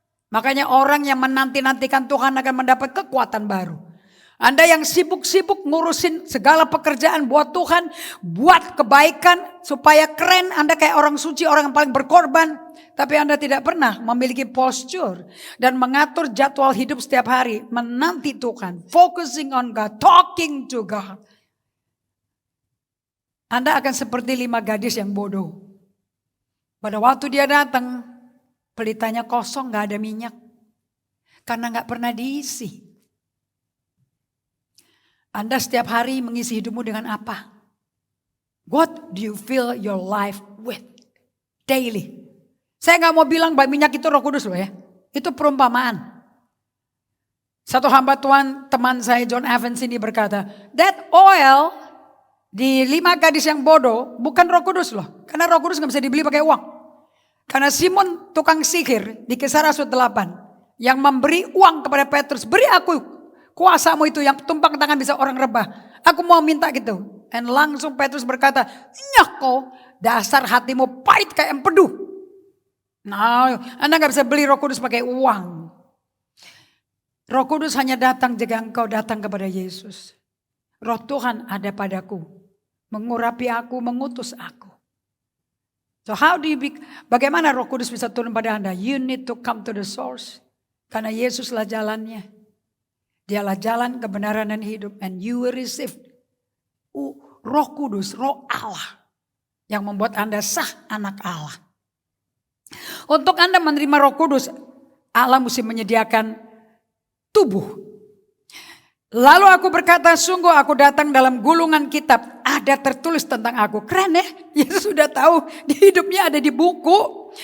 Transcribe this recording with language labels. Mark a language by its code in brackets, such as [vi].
[id] Makanya orang yang menanti-nantikan Tuhan akan mendapat kekuatan baru. Anda yang sibuk-sibuk ngurusin segala pekerjaan buat Tuhan, buat kebaikan supaya keren, Anda kayak orang suci, orang yang paling berkorban. Tapi Anda tidak pernah memiliki postur dan mengatur jadwal hidup setiap hari. Menanti Tuhan, [en] focusing on God, talking to God. [id] Anda akan seperti 5 gadis yang bodoh. Pada waktu dia datang, pelitanya kosong, gak ada minyak. karena gak pernah diisi. Anda setiap hari mengisi hidupmu dengan apa? [en] What do you fill your life with? Daily. [id] Saya gak mau bilang bahwa minyak itu Roh Kudus loh ya. Itu perumpamaan. Satu hamba Tuhan, teman saya John Evans ini berkata, that oil di 5 gadis yang bodoh bukan Roh Kudus loh. Karena Roh Kudus gak bisa dibeli pakai uang. Karena Simon tukang sihir di Kisah Rasul 8 yang memberi uang kepada Petrus, beri aku kuasamu itu yang tumpang tangan bisa orang rebah. Aku mau minta gitu. Dan langsung Petrus berkata, nyoko dasar hatimu pahit kayak empedu. Nah, Anda gak bisa beli Roh Kudus pakai uang. Roh Kudus hanya datang jika engkau datang kepada Yesus. Roh Tuhan ada padaku, mengurapi aku, mengutus aku. So bagaimana Roh Kudus bisa turun pada Anda? [en] You need to come to the source. [id] Karena Yesuslah jalannya. Dialah jalan, kebenaran dan hidup. [en] And you will receive Roh Kudus, Roh Allah. [id] Yang membuat Anda sah anak Allah. Untuk Anda menerima Roh Kudus, Allah mesti menyediakan tubuh. Lalu aku berkata, sungguh aku datang dalam gulungan kitab. Ada tertulis tentang aku. Keren ya. Yesus sudah tahu di hidupnya ada di buku.